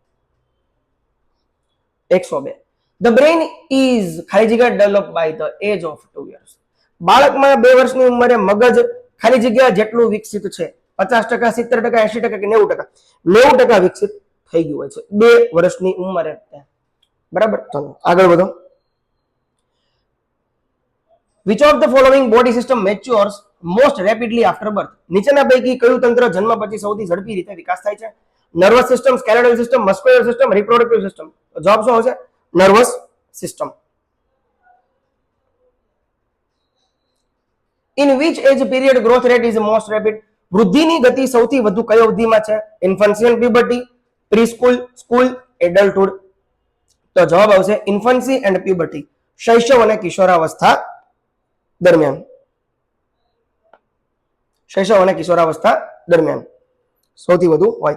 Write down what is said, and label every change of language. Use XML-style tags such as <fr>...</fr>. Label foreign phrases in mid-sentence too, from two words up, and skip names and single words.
<en>102. the brain is,</en> <gu>ખાલી જગ્યા,</gu> <en>develop by the age of 2 years.</en> <gu>બાળકમાં 2 વર્ષની ઉંમરે મગજ ખાલી જગ્યા જેટલું વિકસિત છે. 50%, 70%, 80% કે 90%? 90% વિકસિત થઈ ગયું હોય છે 2 વર્ષની ઉંમરે. બરાબર. ચાલો આગળ વધો.</gu> <en>Which of the following body system matures most rapidly after birth?</en> <gu>નીચેના પૈકી કયું તંત્ર જન્મ પછી સૌથી ઝડપી રીતે વિકાસ થાય છે?</gu> <en>nervous system, skeletal system, muscular system, reproductive system?</en> <gu>જવાબ શું આવશે?</gu> <en>nervous system. In which age period growth rate is most rapid?</en> <gu>વૃદ્ધિની ગતિ સૌથી વધુ કઈ અવધિમાં છે?</gu> <en>infancy and puberty, pre-school, school, adulthood?</en> <gu>તો જવાબ આવશે</gu> <en>infancy and puberty,</en> <gu>શૈશવ અને કિશોરાવસ્થા દરમિયાન. શૈશવ અને કિશોરાવસ્થા દરમિયાન સૌથી વધુ હોય.</gu>